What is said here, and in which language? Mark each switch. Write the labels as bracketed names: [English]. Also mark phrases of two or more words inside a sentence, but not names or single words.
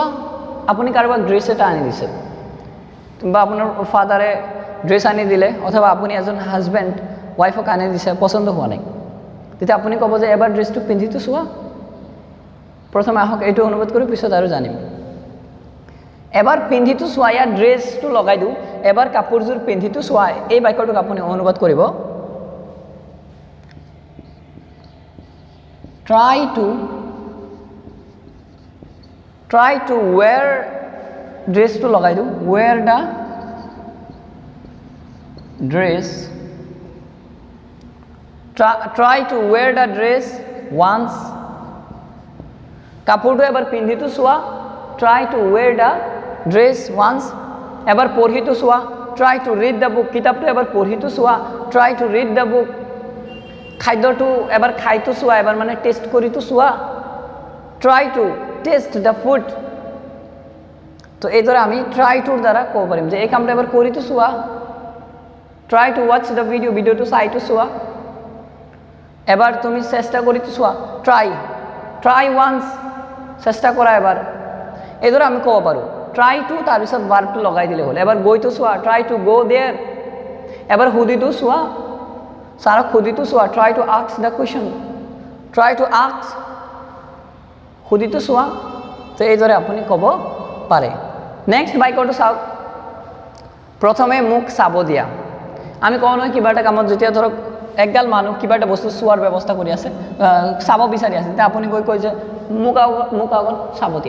[Assamese] আপুনি কাৰোবাক ড্ৰেছ এটা আনি দিছে, বা আপোনাৰ ফাদাৰে ড্ৰেছ আনি দিলে, অথবা আপুনি এজন [English] husband wife [Assamese] আনি দিছে, পচন্দ হোৱা নাই, তেতিয়া আপুনি ক'ব যে এবাৰ ড্ৰেছটো পিন্ধিটো চোৱা। প্ৰথমে আহক এইটো অনুবাদ কৰি পিছত আৰু জানিম। এবাৰ পিন্ধিটো চোৱা, ইয়াত ড্ৰেছটো লগাই দিওঁ, এবাৰ কাপোৰযোৰ পিন্ধিটো চোৱা। এই বাক্যটোক আপুনি অনুবাদ কৰিব, [English] try to wear, [Assamese] ড্ৰেছটো লগাই দিওঁ, [English] wear the dress, try to wear the dress once, [Assamese] কাপোৰটো এবাৰ পিন্ধিটো চোৱা, [English] try to wear the dress once, [Assamese] এবাৰ পঢ়িটো চোৱা, [English] try to read the book, [Assamese] কিতাপটো এবাৰ পঢ়িটো চোৱা, [English] try to read the book, [Assamese] খাদ্যটো এবাৰ খাইটো চোৱা, এবাৰ মানে টেষ্ট কৰিটো চোৱা, [English] try to taste the food। [Assamese] তো এইদৰে আমি [English] try to [Assamese] দ্বাৰা ক'ব পাৰিম যে এই কামটো এবাৰ কৰিটো চোৱা, [English] try to watch the video [Assamese] চাইটো চোৱা, এবাৰ তুমি চেষ্টা কৰিটো চোৱা, [English] try once, [Assamese] চেষ্টা কৰা এবাৰ। এইদৰে আমি ক'ব পাৰোঁ। [English] try to [Assamese] তাৰপিছত ভাৰ্বটো লগাই দিলে হ'ল। এবাৰ গৈটো চোৱা, [English] try to go there, [Assamese] এবাৰ সুধিটো চোৱা, ছাৰক সুধিটো চোৱা, [English] try to ask the question, try to ask, [Assamese] সুধিটো চোৱা। তো এইদৰে আপুনি ক'ব পাৰে। নেক্সট বাক্যটো চাওক, প্ৰথমে মুখ চাব দিয়া। আমি কওঁ নহয় কিবা এটা কামত যেতিয়া ধৰক একগাল মানুহ কিবা এটা বস্তু চোৱাৰ ব্যৱস্থা কৰি আছে, চাব বিচাৰি আছে, তেতিয়া আপুনি কয় যে মোক আগত চাব দিয়া।